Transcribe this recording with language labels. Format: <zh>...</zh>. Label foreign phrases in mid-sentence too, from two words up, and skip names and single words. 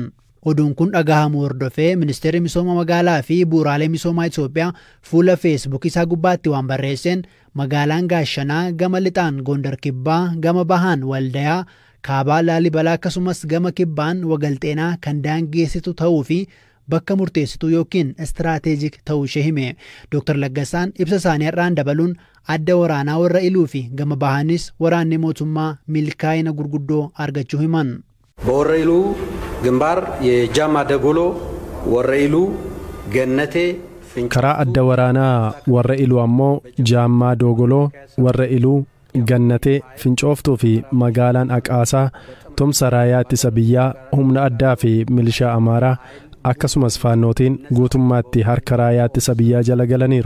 <om>Oduun kun dhagahamuu hordofee ministeerri misooma magaalaa fi bu'uuraalee misoomaa Itoophiyaa fuula Facebook isaa gubbaatti waan barreesseen magaalaan Gaashanaa gama lixaan Gondar Kibbaa, gama bahaan Waldayaa, kaabaa Laalibalaa akkasumas gama kibbaan Wagalxeenaa kan daangeessitu ta'uu fi bakka murteessituu yookiin istiraatejik ta'uu ishee hime. Dr. Laggasaan ibsa isaanii irraan dabaluun adda waraanaa warra iluu fi gama bahaanis waraanni mootummaa milkaa'ina gurguddoo argachuu himan.</om> <am>በወረ ኢሉ ግንባር የጃማ ደጎሎ ወረ ኢሉ ገነቴ</am> <om>karaa adda waraanaa warra iluu ammoo Jaammaa Dogoloo, warra iluu Gannatee, Fincooftuu fi magaalaan Aqaasaa tumsa raayyaa ittisa biyyaa humna addaa fi milishaa Amaaraa akkasumas faannootiin guutummaatti harka raayyaa ittisa biyyaa jala galaniiru.</om>